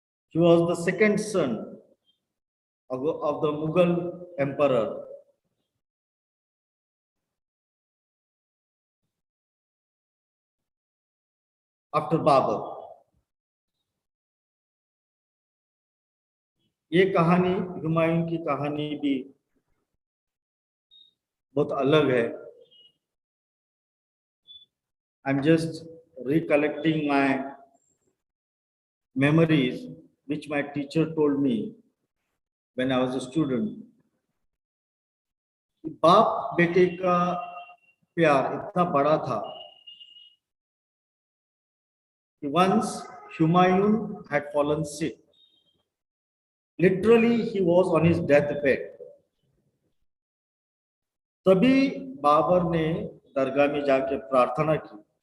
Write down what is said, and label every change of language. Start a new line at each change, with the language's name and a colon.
English: He was the second son of the Mughal emperor after Babur.
Hindi: ये कहानी हुमायूं की कहानी भी बहुत अलग है.
English: I'm just recollecting my memories which my teacher told me when I was a student.
Hindi: बाप बेटे का प्यार इतना बड़ा था कि
English: once Humayun had fallen sick. Literally, he was on his deathbed.
Hindi: तभी बाबर ने दरगाह में जाके प्रार्थना की.